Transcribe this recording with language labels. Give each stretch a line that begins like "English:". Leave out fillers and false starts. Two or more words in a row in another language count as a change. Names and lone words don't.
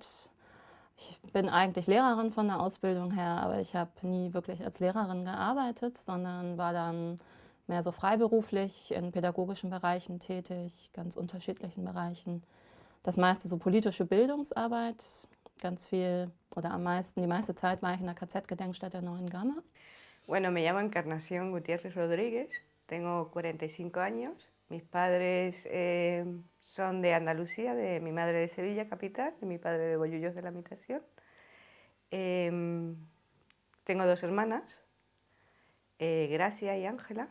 German: Ich bin eigentlich Lehrerin von der Ausbildung her, aber ich habe nie wirklich als Lehrerin gearbeitet, sondern war dann mehr so freiberuflich in pädagogischen Bereichen tätig, ganz unterschiedlichen Bereichen. Das meiste so politische Bildungsarbeit, ganz viel oder am meisten, die meiste Zeit war ich in der KZ-Gedenkstätte Neuen Gamme.
Spanish: Bueno, me llamo Encarnación Gutiérrez Rodríguez, tengo 45 años. Mis padres son de Andalucía, de mi madre de Sevilla, capital, de mi padre de Bollullos de la Mitación. Tengo 2 hermanas, Gracia y Ángela.